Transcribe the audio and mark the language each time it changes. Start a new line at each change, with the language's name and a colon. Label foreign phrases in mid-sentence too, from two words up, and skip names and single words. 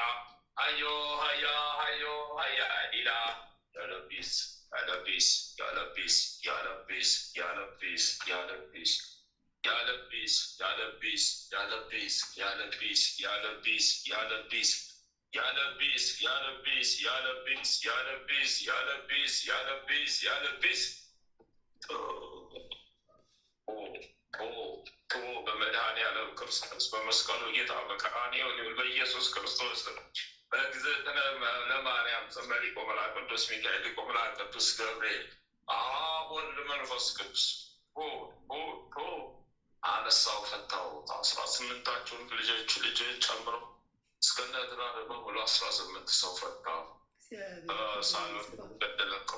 English: Ayo haya dida. Yalla peace, yalla peace, yalla peace, yalla peace, yalla peace, yalla peace. Yalla peace, yalla peace, yalla peace, yalla peace, yalla peace, yalla peace. Yalla peace, yalla peace, yalla peace, yalla peace, yalla peace, yalla peace, yalla peace.
Amharic: በመድኃኒዓለም ክርስቶስ በመስቀሉ ጌታ በቀራንዮ በኢየሱስ ክርስቶስ በእግዝእትነ ለማርያም ዘመሪ ቆመላ ቅዱስ ሚካኤል ቆመላ ቅዱስ ገብርኤል አብ ወልድ መንፈስ ቅዱስ አነሳው ፈታው 18ታቸውን ልጆች ጨምሮ እስከነ ድራር በሙሉ 18 ሰው ፈታው ሳሎን በደለቀው